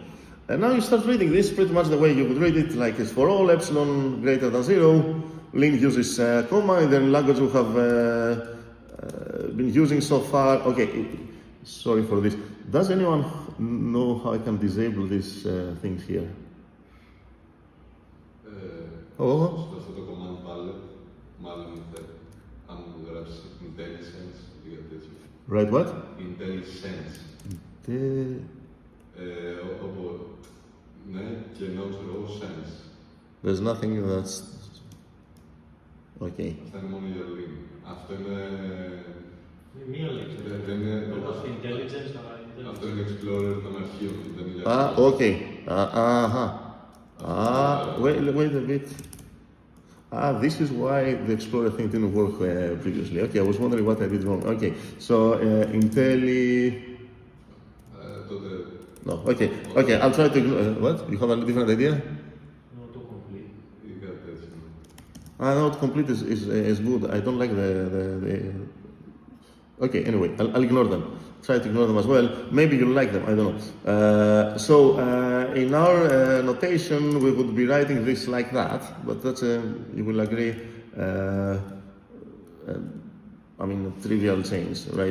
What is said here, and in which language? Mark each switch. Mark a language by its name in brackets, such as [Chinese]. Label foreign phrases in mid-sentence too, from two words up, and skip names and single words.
[English] And now you start reading this pretty much the way you would read it, like it's for all epsilon greater than 0. Lean uses comma, and then language we have been using so far. Okay, sorry for this. Does anyone know how I can disable these things here? [Greek] Στο αυτό το [English] command palette, [Greek] μάλλον αν μου γράψει IntelliSense ή κάτι τέτοιο. [English] Right, what? IntelliSense. [Greek] Όπου, ναι, και ενώ ξέρω sense. [English] There's nothing that's... Okay. [Greek] Αυτά είναι μόνο για lean. Αυτό είναι... Μία λέξη. Δεν είναι... [English] Intelligence, [Greek] αυτό είναι Explorer των αρχείων. [English] Okay. Wait a bit. This is why the Explorer thing didn't work previously. Okay, I was wondering what I did wrong. Okay, so No. Okay. Okay. I'll try to ignore. What? You have a different idea? No, to complete. [Greek] ή κάτι τέτοιο. [English] Not complete is good. I don't like the. Okay, anyway, I'll ignore them. Try to ignore them as well. Maybe you'll like them, I don't know. In our notation, we would be writing this like that, but that's, you will agree, a trivial change, right?